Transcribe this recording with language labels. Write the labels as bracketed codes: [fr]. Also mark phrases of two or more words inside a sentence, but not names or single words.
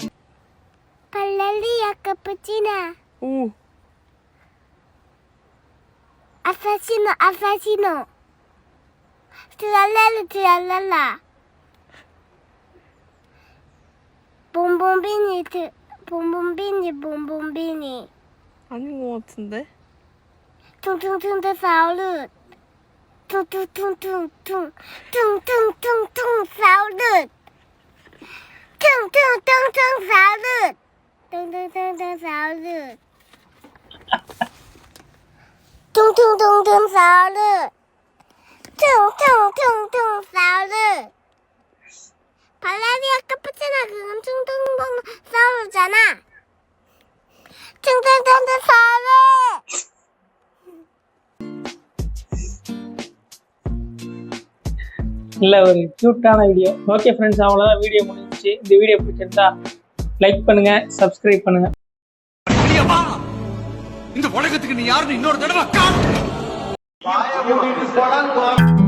[it] Paleria cappuccina. Assassino. Tralala. Bombombini. [ko] 아닌 것 같은데? 퉁퉁퉁 사우르. 퉁퉁퉁 사우르. 퉁퉁퉁 사우르. 퉁퉁퉁 사우르. 퉁퉁퉁 사우르. 퉁퉁퉁 사우르. 발라리아 카푸치나 그건 퉁퉁퉁 사우르잖아. 퉁퉁퉁 사우르. [ta] இல்ல, ஒரு கியூட்டான வீடியோ. [en] okay friends, [ta] அவ்வளோதான், வீடியோ முடிஞ்சிச்சு. இந்த வீடியோ பிடிச்சிருந்தா லைக் பண்ணுங்க, சப்ஸ்கிரைப் பண்ணுங்க. இந்த உலகத்துக்கு நீ யாருன்னு இன்னொரு தடவை